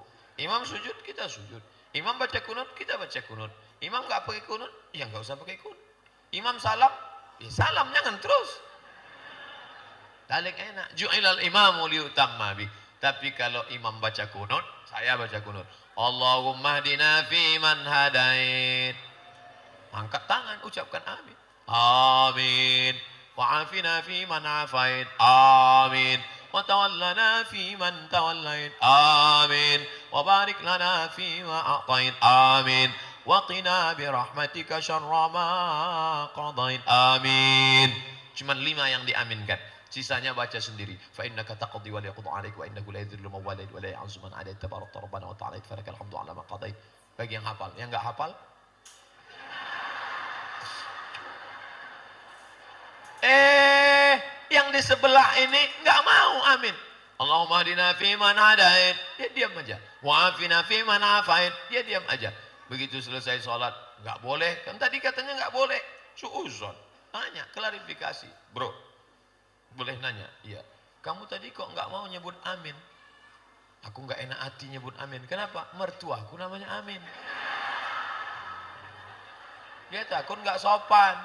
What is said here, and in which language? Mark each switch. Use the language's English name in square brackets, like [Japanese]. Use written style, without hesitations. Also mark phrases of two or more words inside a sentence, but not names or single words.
[Indonesian] Imam sujud, kita sujud. Imam baca kunut, kita baca kunut. Imam nggak pakai kunut, ya nggak usah pakai kunut. Imam salam, ya salam, jangan terus. Paling enak. [Arabic] جعل الإمام ليؤتم به. [Indonesian] Tapi kalau imam baca kunut, saya baca kunut. [Arabic] اللهم اهدنا في من هديت. [Indonesian] Angkat tangan, ucapkan amin. Amin. [Arabic] وعافنا في من عافيت. [Indonesian] Amin. [Arabic] وتولنا في من توليت. [Indonesian] Amin. [Arabic] وبارك لنا في ما أعطيت. [Indonesian] Amin. [Arabic] وقنا برحمتك شر ما قضيت. [Indonesian] Amin. Cuma 5 yang diaminkan. Sisanya baca sendiri. [Arabic] فإنك تقضي ولا يقضى عليك وإنه لا يذل من واليت ولا يعز من عاديت تباركت ربنا وتعاليت فلك الحمد على ما قضيت. [Indonesian] Bagi yang hafal, yang enggak hafal yang di sebelah ini nggak mau amin. [Arabic] اللهم اهدنا في من هديت, [Indonesian] dia diam aja. [Arabic] وعافنا في من عافيت, [Indonesian] dia diam aja. Begitu selesai sholat, nggak boleh. Kan tadi katanya nggak boleh. Suuzon. Tanya, klarifikasi. Bro, boleh nanya? Iya. Kamu tadi kok nggak mau nyebut amin? Aku nggak enak hati nyebut amin. Kenapa? Mertuaku namanya Amin. Dia takut nggak sopan.